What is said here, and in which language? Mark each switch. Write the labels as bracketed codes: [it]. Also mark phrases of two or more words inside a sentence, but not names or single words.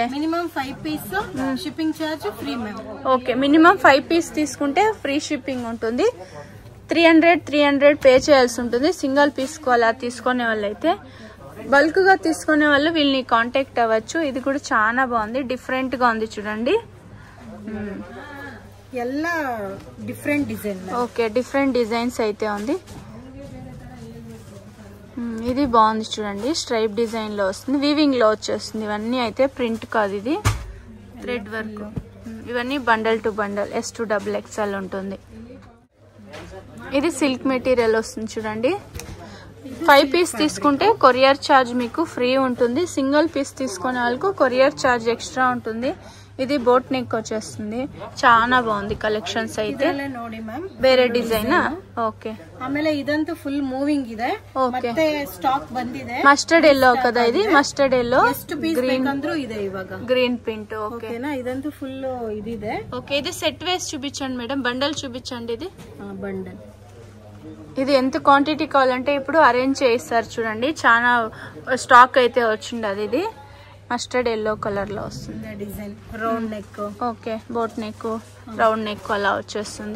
[en] minimum 5 piece shipping charge free ma'am. [te] ఓకే, [en] minimum 5 piece [te] తీసుకుంటే [en] free shipping [te] ఉంటుంది. 300 పే చేయాల్సి ఉంటుంది. [en] single piece [te] అలా తీసుకునే వాళ్ళు అయితే. బల్క్ గా తీసుకునే వాళ్ళు వీళ్ళని కాంటాక్ట్ అవ్వచ్చు. ఇది కూడా చాలా బాగుంది, డిఫరెంట్ గా ఉంది చూడండి. [kn] ಎಲ್ಲ [en] different design. [te] ఓకే, [en] different designs [te] అయితే ఉంది. ఇది బాగుంది చూడండి, [en] stripe design [te] లో వస్తుంది, వీవింగ్ లో వచ్చేస్తుంది. ఇవన్నీ అయితే ప్రింట్ కాదు, ఇది [en] thread work. [te] ఇవన్నీ [en] bundle to bundle S2 XXL [te] ఉంటుంది. ఇది [en] silk material [te] వస్తుంది చూడండి. 5 పీస్ తీసుకుంటే [en] courier charge [te] మీకు ఫ్రీ ఉంటుంది. [en] single piece [te] తీసుకునే వాళ్ళకు [en] courier charge extra [te] ఉంటుంది. ఇది [en] boat neck [te] వచ్చేస్తుంది. చాలా బాగుంది కಲೆಕ್ಷನ್ಸ್ అయితే. [kn] ನೋಡಿ ಮ್ಯಾಮ್ ಬೇರೆ ಡಿಸೈನ್. ಓಕೆ. ಆಮೇಲೆ ಇದಂತೂ [en] full moving [kn] ಇದೆ. ಮತ್ತೆ ಸ್ಟಾಕ್ ಬಂದಿದೆ. [en] mustard yellow [kn] ಕದ ಇದು. [en] mustard yellow [kn] ಎಷ್ಟು ಪೀಸ್ ಬೇಕಂದ್ರೂ ಇದೆ ಇವಾಗ. [en] green print. [kn] ಓಕೆನಾ. ಇದಂತೂ ಫುಲ್ ಇದಿದೆ. [te] ఓకే. ఇది సెట్ వేస్ చూపించండి మేడం. బండల్ చూపించండి. ఇది బండల్. ఇది ఎంత క్వాంటిటీ కావాలంటే ఇప్పుడు అరేంజ్ చేస్తారు చూడండి. చాలా స్టాక్ అయితే వచ్చింది. ఇది [en] mustard yellow colour [te] లో వస్తుంది. [en] design round neck. Okay. boat neck, round neck [te] అలా వచ్చేస్తుంది.